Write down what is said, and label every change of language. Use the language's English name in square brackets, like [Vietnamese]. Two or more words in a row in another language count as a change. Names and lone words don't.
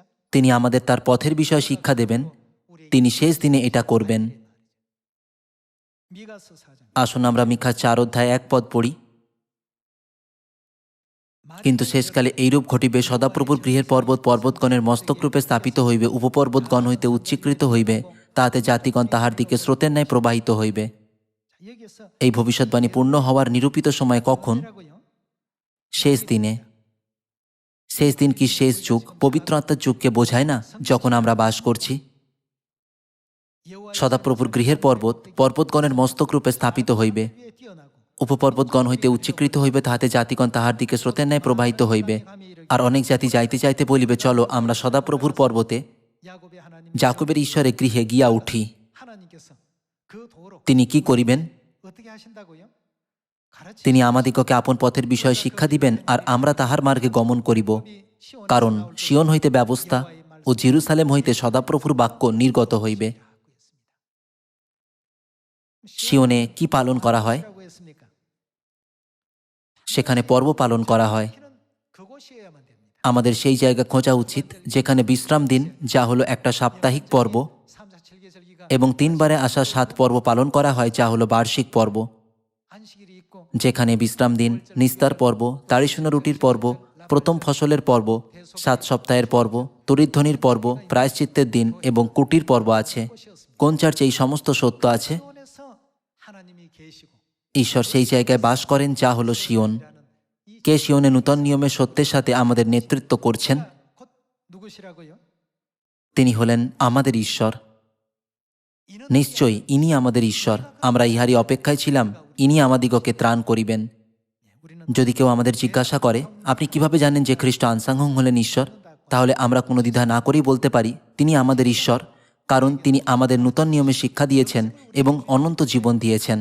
[Bangla] তিনি আমাদের তার পথের বিষয়ে শিক্ষা দেবেন। তিনি শেষ দিনে এটা করবেন। [Korean] 미가서 4장. [Bangla] আসুন আমরা মিকা 4 অধ্যায় 1 পদ পড়ি। কিন্তু শেষকালে এইরূপ ঘটিবে, সদাপ্রভুর গৃহের পর্বত পর্বতগণের মস্তকরূপে স্থাপিত হইবে, উপপর্বতগণ হইতে উচ্চীকৃত হইবে, তাহাতে জাতিগণ তাহার দিকে স্রোতের ন্যায় প্রবাহিত হইবে। [Korean] 자, 여기서 [Bangla] এই ভবিষ্যৎবাণী পূর্ণ হওয়ার নিরূপিত সময় কখন? [Korean] 뭐라고요? [Bangla] শেষ দিনে। শেষ দিন কি শেষ যুগ, পবিত্র আত্মার যুগকে বোঝায় না যখন আমরা বাস করছি? [Korean] 여호와의 [Bangla] সদাপ্রভুর গৃহের পর্বত পর্বতগণের মস্তকরূপে স্থাপিত হইবে, [Korean] 위에 뛰어나고 [Bangla] উপপর্বতগণ হইতে উচ্চীকৃত হইবে, তাহাতে জাতিগণ তাহার দিকে স্রোতের ন্যায় প্রবাহিত হইবে। আর অনেক জাতি যাইতে যাইতে বলিবে, চলো আমরা সদাপ্রভুর পর্বতে [Korean] 야곱의 하나님 [Bangla] জাকবের ঈশ্বরের গৃহে গিয়া উঠি। [Korean] 하나님께서 그 도로 [Bangla] তিনি কি করিবেন? [Korean] 어떻게 하신다고요? 가르치 [Bangla] তিনি আমাদিগকে আপন পথের বিষয়ে শিক্ষা দিবেন আর আমরা তাহার মার্গে গমন করিব। কারণ সিয়ন হইতে ব্যবস্থা ও জেরুসালেম হইতে সদাপ্রভুর বাক্য নির্গত হইবে। সিয়নে কি পালন করা হয়? [Korean] 라고 했습니까? [Bangla] সেখানে পর্ব পালন করা হয়। [Korean] 그는 그곳이어야만 됩니다. [Bangla] আমাদের সেই জায়গা খোঁজা উচিত যেখানে বিশ্রাম দিন, যা হলো একটা সাপ্তাহিক পর্ব, [Korean] 3자 절기절기가 [Bangla] এবং 3 বারে আসা 7 পর্ব পালন করা হয়, যা হলো বার্ষিক পর্ব, [Korean] 안식일이 있고 [Bangla] যেখানে বিশ্রাম দিন, নিস্তার পর্ব, তাড়িশূন্য রুটির পর্ব, প্রথম ফসলের পর্ব, 7 সপ্তাহের পর্ব, তরিধ্বনির পর্ব, প্রায়শ্চিত্তের দিন এবং কুটির পর্ব আছে। কোন চার্চে এই সমস্ত সত্য আছে? [Korean] 시온에서 하나님이 계시고 [Bangla] ঈশ্বর সেই জায়গায় বাস করেন, যা হলো সিওন। [Korean] 이 [Bangla] কে সিওনে নূতন নিয়মের সত্যের সাথে আমাদের নেতৃত্ব করছেন? [Korean] 곧 누구시라고요? [Bangla] তিনি হলেন আমাদের ঈশ্বর। [Korean] 이는 [Bangla] নিশ্চয়ই ইনি আমাদের ঈশ্বর। আমরা ইহারই অপেক্ষায় ছিলাম, ইনি আমাদিগকে ত্রাণ করিবেন। [Korean] 우리는 [Bangla] যদি কেউ আমাদের জিজ্ঞাসা করে, আপনি কিভাবে জানেন যে খ্রিস্ট আনসাংহং হলেন ঈশ্বর, তাহলে আমরা কোনো দ্বিধা না করেই বলতে পারি, তিনি আমাদের ঈশ্বর, কারণ তিনি আমাদের নূতন নিয়মে শিক্ষা দিয়েছেন এবং অনন্ত জীবন দিয়েছেন।